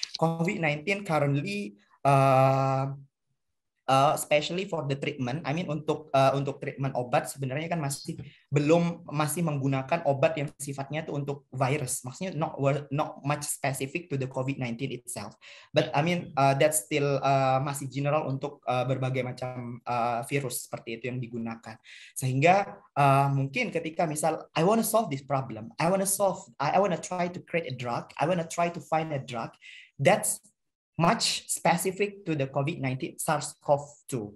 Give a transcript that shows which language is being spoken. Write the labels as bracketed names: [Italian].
[English] COVID-19 currently, especially for the treatment, I mean [Indonesian] untuk treatment obat sebenarnya kan masih menggunakan obat yang sifatnya itu untuk virus. Maksudnya [English] not much specific to the COVID-19 itself. But I mean that's still [Indonesian] masih general untuk berbagai macam virus seperti itu yang digunakan. Sehingga mungkin ketika misal [English] I want to solve this problem, I want to try to create a drug, I want to try to find a drug that's much specific to the COVID-19 SARS-CoV-2.